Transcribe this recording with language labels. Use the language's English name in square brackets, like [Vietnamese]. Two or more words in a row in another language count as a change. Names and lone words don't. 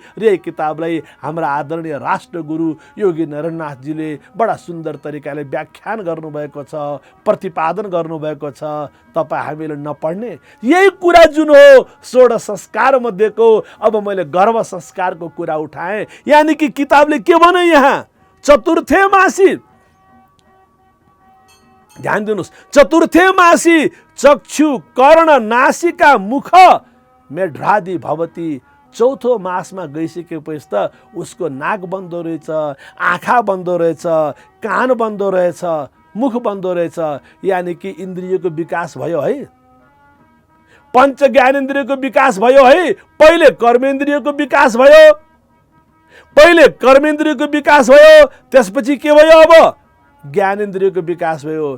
[Nepali] र यही किताबलाई हाम्रा आदरणीय राष्ट्रगुरु योगी नरनाथजीले बडा सुन्दर तरिकाले व्याख्यान गर्नुभएको छ, प्रतिपादन गर्नुभएको छ। तपाईँ हामीले नपढ्ने यही कुरा जुन हो 16 संस्कार मध्येको, अब मैले गर्भ संस्कारको कुरा उठाएँ। [Hindi] यानि कि [Nepali] किताबले के भने यहाँ [Sanskrit] चतुर्थे मासी, [Nepali] ध्यान दिनुहोस्, [Sanskrit] चतुर्थे मासी चक्षु कर्ण नासिका मुख मेढ्रादि भवति। [Nepali] चौथो मासमा गइसकेपछि त उसको नाक बन्दो रहेछ, आँखा बन्दो रहेछ, कान बन्दो रहेछ, मुख बन्दो रहेछ। [Hindi] यानि कि [Nepali] इन्द्रियको विकास भयो है, पञ्च ज्ञानेन्द्रियको विकास भयो है। पहिले कर्मेन्द्रियको विकास भयो, त्यसपछि के भयो, अब ज्ञानेन्द्रियको विकास भयो।